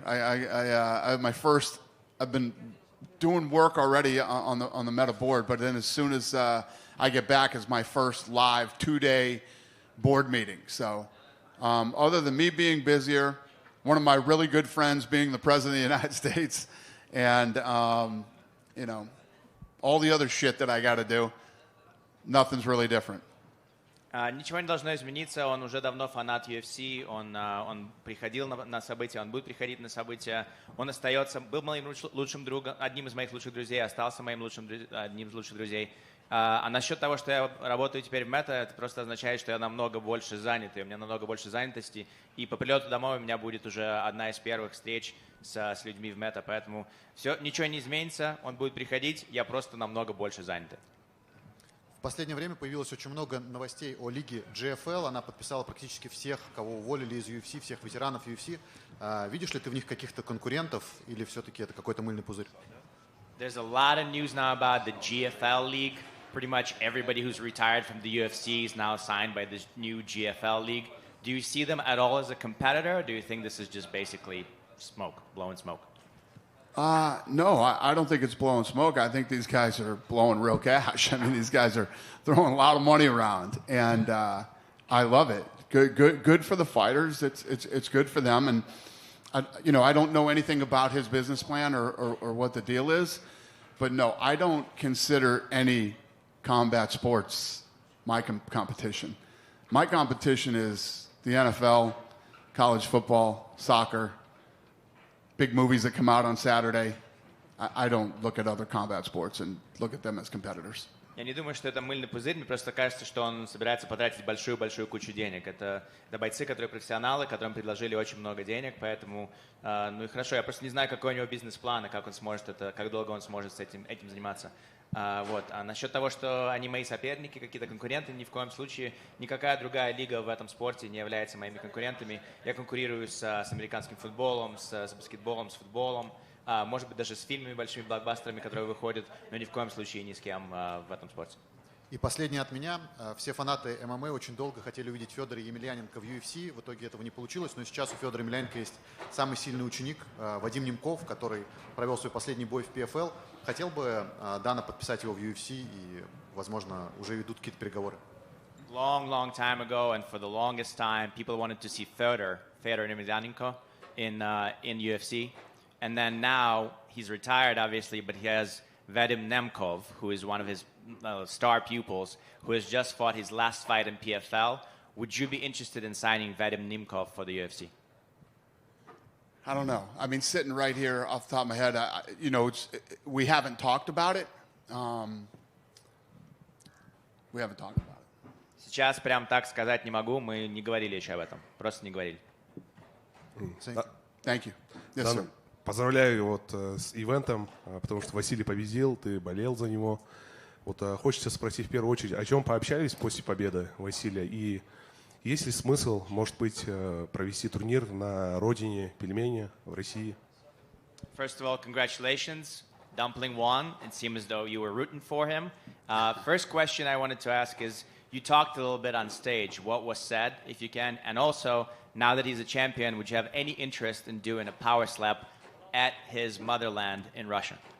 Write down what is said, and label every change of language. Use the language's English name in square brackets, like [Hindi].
[English] I've been doing work already on the Meta board, but then as soon as I get back is my first live 2-day board meeting. So other than me being busier, one of my really good friends being the president of the United States, and you know, all the other shit that I got to do, nothing's really different. [Russian] Ничего не должно измениться, он уже давно фанат UFC, он приходил на события, он будет приходить на события, он остается, был моим лучшим другом, одним из моих лучших друзей, остался моим одним из лучших друзей. А насчет того, что я работаю теперь в Meta, это просто означает, что я намного больше занят, и у меня намного больше занятости, и по прилету домой у меня будет уже одна из первых встреч с людьми в Meta, поэтому все, ничего не изменится, он будет приходить, я просто намного больше занят. В последнее время появилось очень много новостей о лиге GFL. Она подписала практически всех, кого уволили из UFC, всех ветеранов UFC. Видишь ли ты в них каких-то конкурентов или все-таки это какой-то мыльный пузырь? [English] There's a lot of news now about the GFL league. Pretty much everybody who's retired from the UFC is now signed by this new GFL league. Do you see them at all as a competitor, or do you think this is just basically smoke, blowing smoke? No, I don't think it's blowing smoke. I think these guys are blowing real cash. I mean, these guys are throwing a lot of money around, and I love it. Good for the fighters. It's good for them. And I don't know anything about his business plan or what the deal is, but no, I don't consider any combat sports my competition. My competition is the NFL, college football, soccer, big movies that come out on Saturday. I don't look at other combat sports and look at them as competitors. [Russian] Я не думаю, что это мыльный пузырь, мне просто кажется, что он собирается потратить большую-большую кучу денег. Это бойцы, которые профессионалы, которым предложили очень много денег, поэтому, ну и хорошо, я просто не знаю, какой у него бизнес-план, и как он сможет это, как долго он сможет с этим заниматься. Вот. А насчет того, что они мои соперники, какие-то конкуренты, ни в коем случае никакая другая лига в этом спорте не является моими конкурентами. Я конкурирую с американским футболом, с баскетболом, с футболом, может быть, даже с фильмами, большими блокбастерами, которые выходят, но ни в коем случае ни с кем в этом спорте. И последнее от меня. Все фанаты ММА очень долго хотели увидеть Федора Емельяненко в UFC. В итоге этого не получилось. Но сейчас у Федора Емельяненко есть самый сильный ученик Вадим Немков, который провел свой последний бой в PFL. Хотел бы Дана подписать его в UFC и, возможно, уже ведут какие-то переговоры. [English] Long time ago, and for the longest time, people wanted to see Fedor Emelianenko in UFC. And then now he's retired, obviously, but he has Vadim Nemkov, who is one of his star pupils, who has just fought his last fight in PFL. Would you be interested in signing Vadim Nemkov for the UFC? I don't know. I mean, sitting right here off the top of my head, we haven't talked about it. We haven't talked about it. [Russian] Сейчас прям так сказать не могу, мы не говорили еще об этом, просто не говорили. [English] Thank you. Yes, sir. [Russian] Поздравляю вот с ивентом, потому что Василий победил, ты болел за него. Вот хочется спросить в первую очередь, о чем пообщались после победы Василия, и есть ли смысл, может быть, провести турнир на родине пельмени в России? [English] First of all, congratulations. Dumpling won. It seemed as though you were rooting for him. First question I wanted to ask is, you talked a little bit on stage. What was said, if you can? And also, now that he's a champion, would you have any interest in doing a power slap at his motherland in Russia?